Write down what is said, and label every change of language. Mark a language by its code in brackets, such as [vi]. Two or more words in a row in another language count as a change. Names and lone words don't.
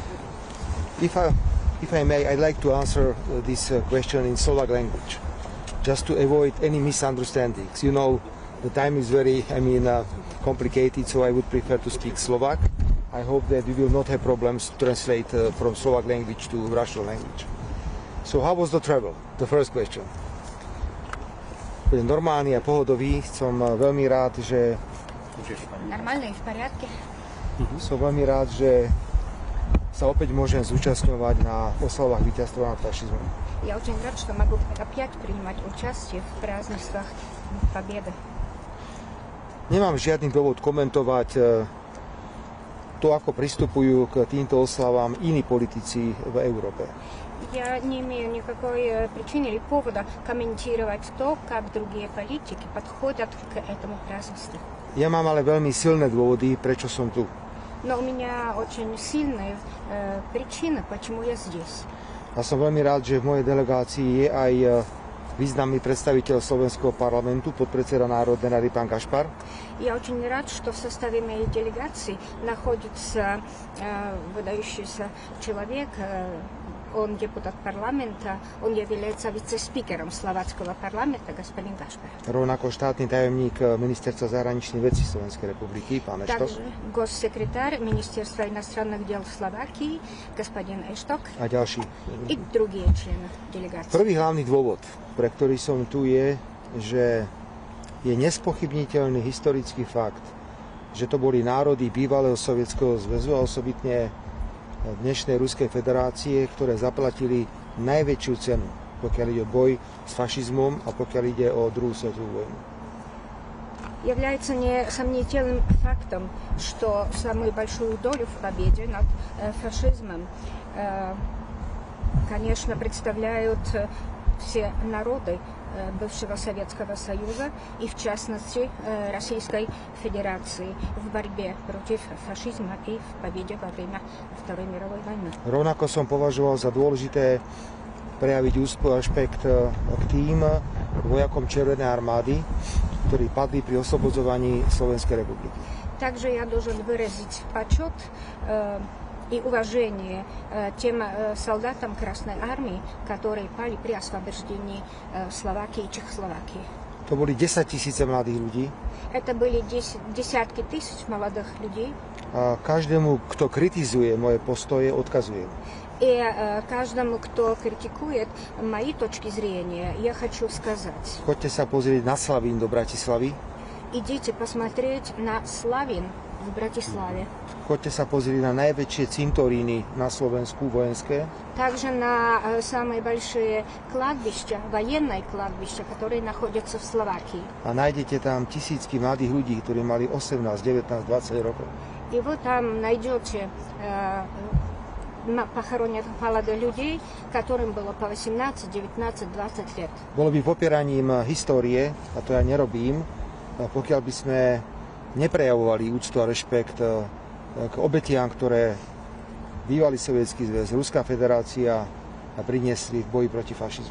[en] If I may, I'd like to answer this question in Slovak language, just to avoid any misunderstandings. You know, the time is very, complicated, so I would prefer to speak Slovak. I hope that we will not have problems to translate from Slovak language to Russian language. So how was the travel? The first question. [sk] Normálny a pohodový. Som veľmi rád, že... [ru] Нормально и в порядке. [sk] Som veľmi rád, že sa opäť môžem zúčastňovať na oslavách víťazstva nad fašizmom. [ru] Я очень рад, что могу опять принимать участие в празднествах Победы. [sk] Nemám žiadny dôvod komentovať to, ako pristupujú k týmto oslavám iní politici v Európe. [ru] Я не имею никакой причины или повода комментировать то, как другие политики подходят к этому празднеству. [sk] Ja mám ale veľmi silné dôvody, prečo som tu. [ru] Но у меня очень сильные причины, почему я здесь. [sk] A som veľmi rád, že v mojej delegácii je aj významný predstaviteľ Slovenského parlamentu, podpredseda Národnej rady pán Gašpar. [ru] Я очень рад, что в составе моей делегации находится выдающийся человек. Он депутат парламента, он является вице-спикером словацкого парламента, господин Gašpar. [sk] Rovnako štátny tajomník Ministerstva zahraničných vecí Slovenskej republiky, pán Eštok. [ru] Также госсекретарь Министерства иностранных дел Словакии, господин Эшток. [sk] A ďalší. [ru] И другие члены делегации. [sk] Prvý hlavný dôvod, pre ktorý som tu, je, že je nespochybniteľný historický fakt, že to boli národy bývalého Sovietskeho zväzu a osobitne dnešnej Ruskej federácie, ktoré zaplatili najväčšiu cenu, pokiaľ ide o boj s fašizmom a pokiaľ ide o druhú svetovú vojnu. [ru] Является несомнительным фактом, что самую большую долю в победе над фашизмом, конечно, представляют все народы бывшего Советского Союза и, в частности, Российской Федерации в борьбе против фашизма и в победе во время Второй мировой войны. [sk] Rovnako som považoval za dôležité prejaviť úctu a rešpekt k tým vojakom Červenej armády, ktorí padli pri oslobodzovaní Slovenskej republiky. [ru] Также я должен выразить почет и уважение тем солдатам Красной Армии, которые пали при освобождении Словакии и Чехословакии. [sk] To boli 10 000 mladých ľudí. [ru] Это были десятки тысяч молодых людей. [sk] A každému, kto kritizuje moje postoje, odkazujem. [ru] И каждому, кто критикует мои точки зрения, я хочу сказать. [sk] Choďte sa pozrieť na Slavín do Bratislavy. [ru] Идите посмотреть на Славин в Братиславе. [sk] Choďte sa pozrieť na najväčšie cintoríny na Slovensku vojenské. [ru] Также на самые большие кладбища, военные кладбища, которые находятся в Словакии. [sk] A nájdete tam tisícky mladých ľudí, ktorí mali 18, 19, 20 rokov. [ru] И вы там найдете похоронят молодых людей, которым было по 18, 19, 20 лет. [sk] Bolo by popieraním histórie, a to ja nerobím, pokiaľ by sme neprejavovali úctu a rešpekt k obetiam, ktoré bývalý Sovietský zväz, Ruská federácia priniesli v boji proti fašizmu.